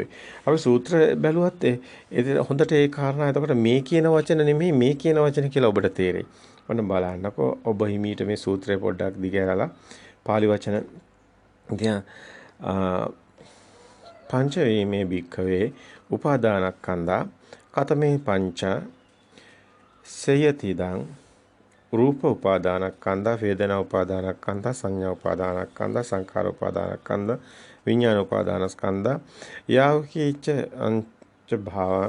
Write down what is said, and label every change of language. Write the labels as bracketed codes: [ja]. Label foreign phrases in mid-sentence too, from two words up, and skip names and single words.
[si] අපි සූත්‍ර බැලුවත් හොඳට ඒ කාරණා එතකොට මේ කියන වචන නෙමෙයි මේ කියන වචන කියලා ඔබට තේරෙයි. ඔන්න බලන්නකෝ ඔබ හිමීට මේ සූත්‍රය පොඩ්ඩක් දිගහැරලා පාලි වචන දිහා [pi] පංච වීමේ භික්ඛවේ උපාදානස්කන්ධා කතමේ පංච සයතිදං රූප උපාදානස්කන්ධා වේදනා උපාදානස්කන්ධා සංඥා උපාදානස්කන්ධා සංඛාර උපාදානස්කන්ධා විඥාන උපාදානස්කන්ධා යාවකීච අංච භාවං